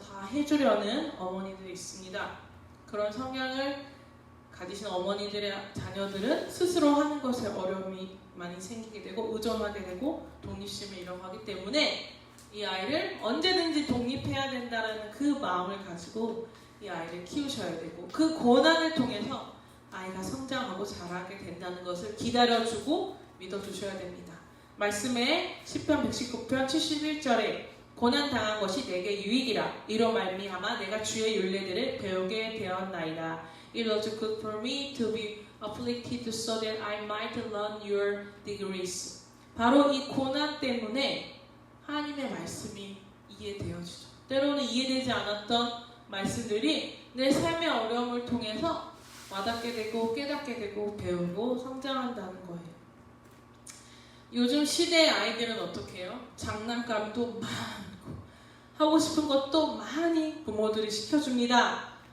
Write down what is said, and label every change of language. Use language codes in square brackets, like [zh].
[ko] 다 해주려는 어머니들이 있습니다. 그런 성향을 가지신 어머니들의 자녀들은 스스로 하는 것에 어려움이 많이 생기게 되고 의존하게 되고 독립심을 잃어가기 때문에 이 아이를 언제든지 독립해야 된다는 그 마음을 가지고 이 아이를 키우셔야 되고, 그 고난을 통해서 아이가 성장하고 자라게 된다는 것을 기다려주고 믿어주셔야 됩니다. 말씀에 시편 119편 71절에 고난당한 것이 내게 유익이라, 이로 말미암아 내가 주의 율례들을 배우게 되었나이다. [en] It was good for me to be afflicted so that I might learn your degrees. [ko] 바로 이 고난 때문에 하나님의 말씀이 이해되어지죠. 때로는 이해되지 않았던 말씀들이 내 삶의 어려움을 통해서 와닿게 되고 깨닫게 되고 배우고 성장한다는 거예요. 요즘 시대의 아이들은 어떻게 해요? 장난감도 많고 하고 싶은 것도 많이 부모들이 시켜줍니다.